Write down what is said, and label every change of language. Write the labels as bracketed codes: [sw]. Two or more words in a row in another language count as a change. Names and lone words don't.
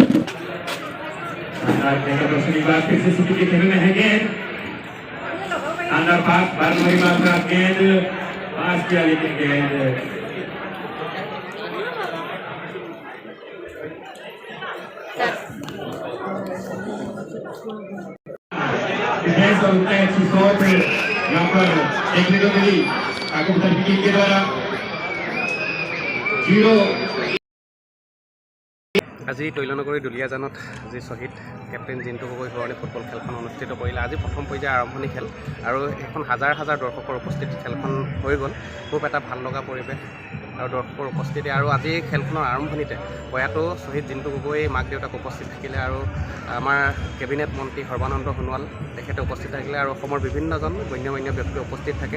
[hi] फिर से सिटी के खेल में है गेंद शानदार पास गेंद पास किया, लेकिन गेंद अच्छी शॉट यहाँ पर देखने को मिली टीम के द्वारा। 0 [as] আজি তৈলনগৰী দুলীয়াজানত আজি শ্বহীদ কেপ্টেইন জিন্তু গগৈ সোঁৱৰণী ফুটবল খেলখন অনুষ্ঠিত কৰিলে। আজি প্ৰথম পৰ্যায়ৰ আৰম্ভণি খেল আৰু এখন হাজাৰ হাজাৰ দৰ্শকৰ উপস্থিতিত খেলখন হৈ গ'ল। খুব এটা ভাল লগা পৰিৱেশ আৰু দৰ্শকৰ উপস্থিতি। আৰু আজি খেলখনৰ আৰম্ভণিতে প্ৰয়াত শ্বহীদ জিন্তু গগৈ মাক দেউতাক উপস্থিত থাকিলে আৰু আমাৰ কেবিনেট মন্ত্ৰী সৰ্বানন্দ সোণোৱাল তেখেতে উপস্থিত থাকিলে আৰু অসমৰ বিভিন্নজন গণ্য মান্য ব্যক্তি উপস্থিত থাকে।